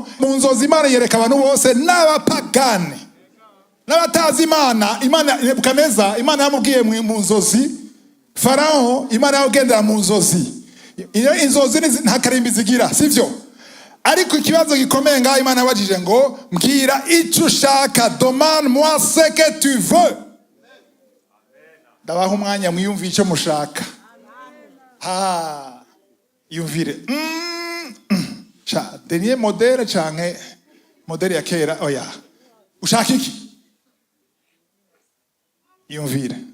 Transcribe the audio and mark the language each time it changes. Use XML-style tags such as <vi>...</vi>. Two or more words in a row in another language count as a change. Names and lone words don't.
<rn>Mu nzozi Imana yereka abantu bose, n'abapagani n'abatazi Imana. Nebukadineza Imana yamubwiye mu nzozi. Farawo Imana yagendera mu nzozi. Inzozi nta karimbi zigira, sivyo? Ariko ikibazo gikomeye ngaho Imana yabajije ngo mbwira icyo ushaka,</rn> <fr>demande moi ce que tu veux.</fr> <rn>Ndabaha umwanya mwiyumvire icyo mushaka. Yumvire. Deniye modere canke modere ya kera? Oya. Ushaka iki? Yumvire.</rn>